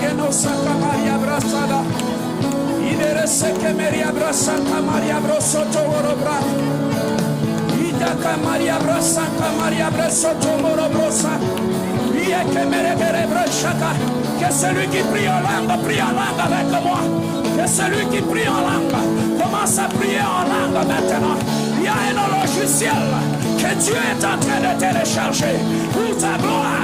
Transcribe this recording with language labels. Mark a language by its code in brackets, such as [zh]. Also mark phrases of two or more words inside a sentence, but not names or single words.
[fr] Saka Maria Brasada. Idere Seke Maria Brasaka Maria Brosoto Morobra. Idaka Maria Brasaka Maria Brosoto Morobrosa. Que celui qui prie en langue avec moi. Que celui qui prie en langue commence à prier en langue maintenant. Il y a un logiciel que Dieu est en train de télécharger pour ta gloire.